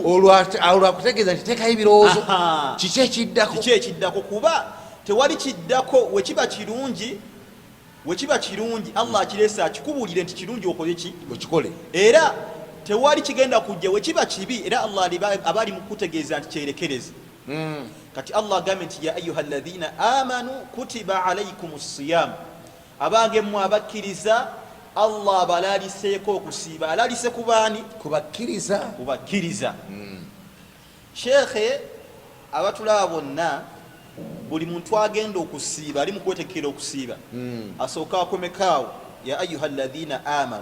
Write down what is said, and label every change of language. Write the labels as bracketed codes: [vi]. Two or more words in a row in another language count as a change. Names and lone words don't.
[lg] Olwakutegeeza nti teekayo ebirowoozo, kiki ekiddako, kuba tewali kiddako. Wekiba kirungi Allah akireese akikubuulire nti kirungi okoze ki, okikole. Era tewali kigenda kujja wekiba kibi, era Allah aba ali mu kutegeeza nti kyerekereze. Kati Allah agambye nti [ar] يا أيها الذين آمنوا كتب عليكم الصيام, [lg] abange mmwe abakkiriza Allah abalaliseeko okusiiba. Alalise ku baani? Kubakkiriza. Sheikhe, abatulaba bonna, buli muntu agenda okusiiba ali mu kwetekera okusiiba, asooka akomekaawo [ar] يا أيها الذين آمنوا.